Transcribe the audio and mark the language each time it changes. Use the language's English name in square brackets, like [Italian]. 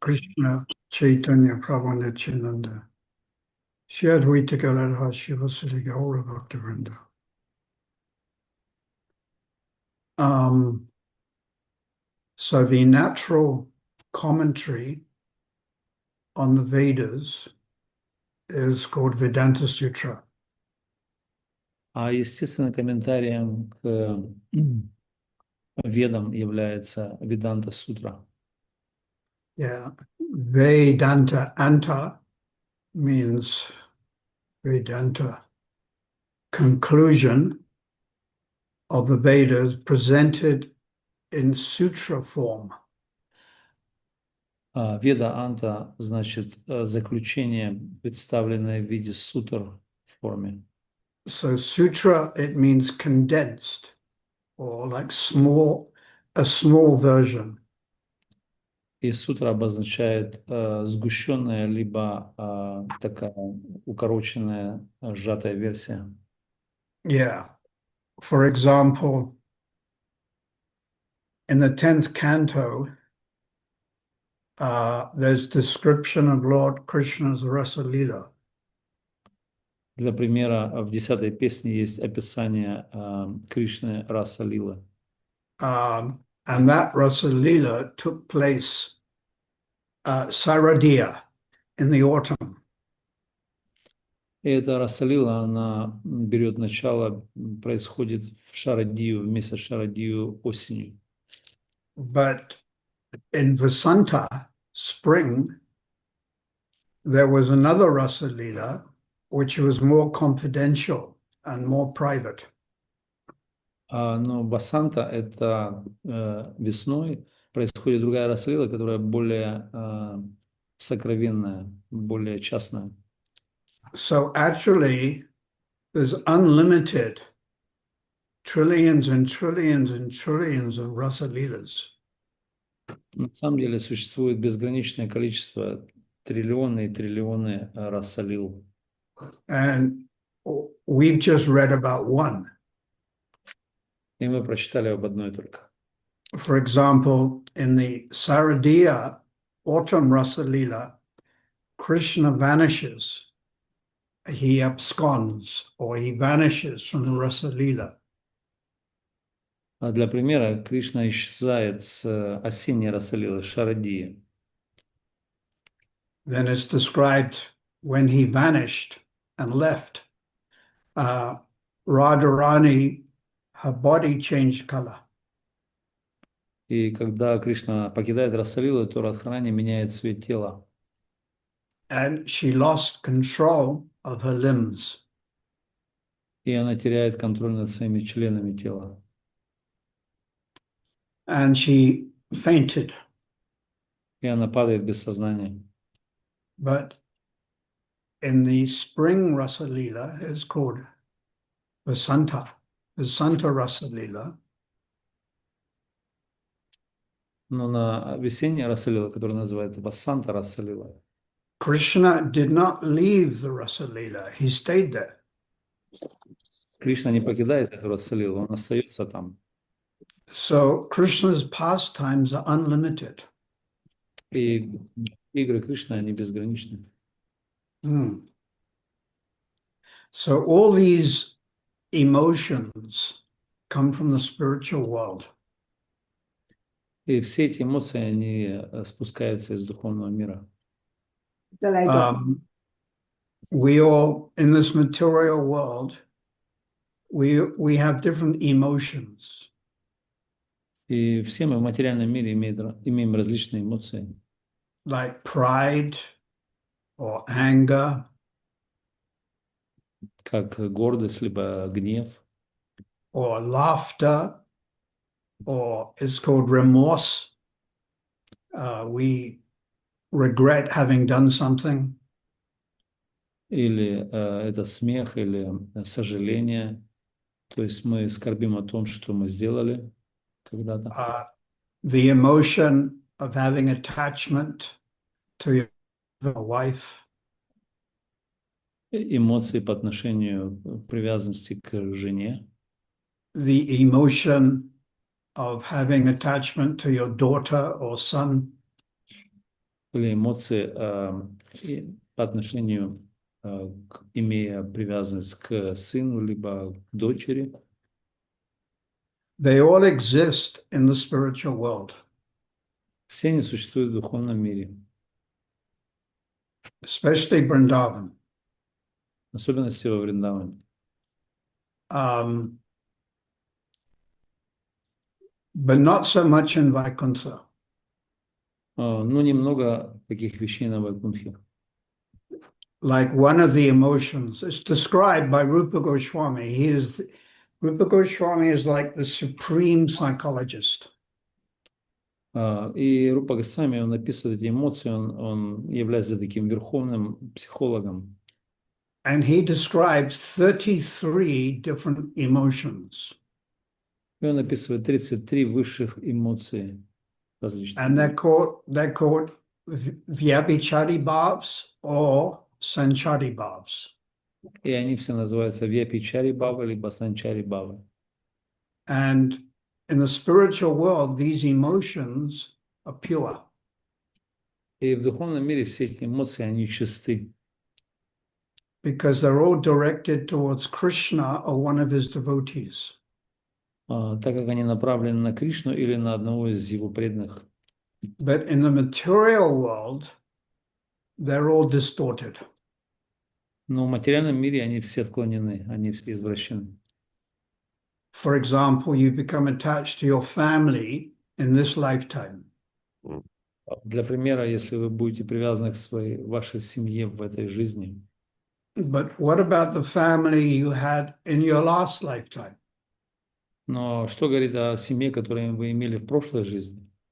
[Sanskrit] Krishna Chaitanya Prabhu Nityananda. Shri Advaita Gadadhar Shivasati Gaura Bhaktivinoda. [English] So the natural commentary on the Vedas is called Vedanta Sutra. [Russian] А естественно, комментарием к ведам является Веданта Сутра. [English] Yeah. Vedanta Anta means Vedanta conclusion of the Vedas presented in sutra form. [Russian] Веда Анта значит заключение, представленное в виде сутр форме. [English] So sutra, it means condensed or like a small version. [Russian] И сутра обозначает сгущенная, либо такая укороченная, сжатая версия. [English] Yeah. For example, in the 10th canto, there's description of Lord Krishna's Rasa Lila. [Russian] Для примера, в 10-й песне есть описание Кришны Раса Лилы. [English] And that Rasa Lila took place Saradiya in the autumn. [Russian] И эта Раса Лила, она берет начало, происходит в Шарадию, в месяц Шарадию осенью. [English] But in Vasanta, spring, there was another Rasa Lila, which was more confidential and more private. [Russian] Но Басанта – это весной происходит другая Раса Лила, которая более сокровенная, более частная. [English] So actually, there's unlimited trillions and trillions and trillions of Rasa Lilas. [Russian] На самом деле существует безграничное количество, триллионы и триллионы Раса Лил. [English] And we've just read about one. [Russian] И мы прочитали об одной только. [English] For example, in the Saradiya autumn Rasa Lila, Krishna vanishes. He absconds or he vanishes from the Rasa Lila. [Russian] Для примера, Кришна исчезает с осенней Раса Лилы, Шарадии. [English] Then it's described when he vanished and left. Radharani, her body changed color. [Russian] И когда Кришна покидает Раса Лилу, то Радхарани меняет цвет тела. [English] And she lost control of her limbs. [Russian] И она теряет контроль над своими членами тела. [English] And she fainted. [Russian] И она падает без сознания. [English] But in the spring Rasa Lila is called Vasanta Rasa Lila. [Russian] Но на весеннее Расалила, которое называется Васанта Расалила, [English] Krishna did not leave the Rasa Leela, he stayed there. [Russian] Кришна не покидает эту Расалилу, он остается там. [English] So Krishna's pastimes are unlimited. [Russian] И игры Кришны, они безграничны. [English] So all these emotions come from the spiritual world. [Russian] И все эти эмоции, они спускаются из духовного мира. [English] We all, in this material world, we have different emotions. [Russian] И все мы в материальном мире имеем различные эмоции. [English] Like pride or anger. [Russian] Как гордость, либо гнев. [English] Or laughter, or it's called remorse. We regret having done something. [Russian] Или это смех, или сожаление. То есть мы скорбим о том, что мы сделали когда-то. [English] The emotion of having attachment to your wife. [Russian] Эмоции по отношению привязанности к жене. [English] The emotion of having attachment to your daughter or son. [Russian] Или эмоции по отношению, имея привязанность к сыну, либо к дочери. [English] They all exist in the spiritual world. [Russian] Все они существуют в духовном мире. [English] Especially Vrindavan. [Russian] В особенности во Вриндаване. [English] But not so much in Vaikuntha. [Russian] Ну, немного таких вещей на Вайкунтхе. [English] Like one of the emotions, it's described by Rupa Goswami. Rupa Goswami is like the supreme psychologist. [Russian] И Рупа Госвами, он описывает эти эмоции, он является таким верховным психологом. [English] And he describes 33 different emotions. [Russian] И он описывает 33 высших эмоции различных. [English] And they're called Vyabhichari bhavs or Sanchari bhavs. [Russian] И они все называются Vyabhichari bhava либо Sanchari bhava. [English] And in the spiritual world, these emotions are pure. [Russian] И в духовном мире все эти эмоции, они чисты. [English] Because they're all directed towards Krishna or one of his devotees. [Russian] Так как они направлены на Кришну или на одного из его преданных. [English] But in the material world, they're all distorted. [Russian] Но в материальном мире они все отклонены, они все извращены. [English] For example, you become attached to your family in this lifetime. [Russian] Для примера, если вы будете привязаны к вашей семье в этой жизни. [English] But what about the family you had in your last lifetime? [Russian] Но что говорит о семье, которую вы имели в прошлой жизни?